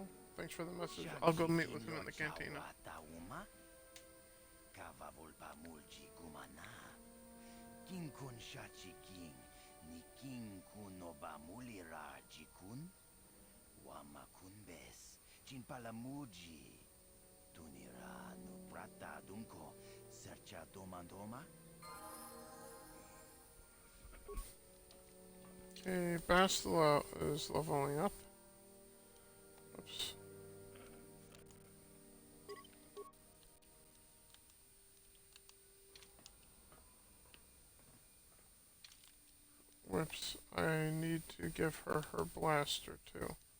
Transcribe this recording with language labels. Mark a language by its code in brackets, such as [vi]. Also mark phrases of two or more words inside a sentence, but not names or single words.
[en] Thanks for the message. I'll go meet with him in the cantina. King kun shachi king, ni king kun oba mulira jikun, wama kun bes, chin palamuji, tunira no prata dunko, sercha domandoma. Okay, Bastila is leveling up. Oops. Whoops, I need to give her her blaster too.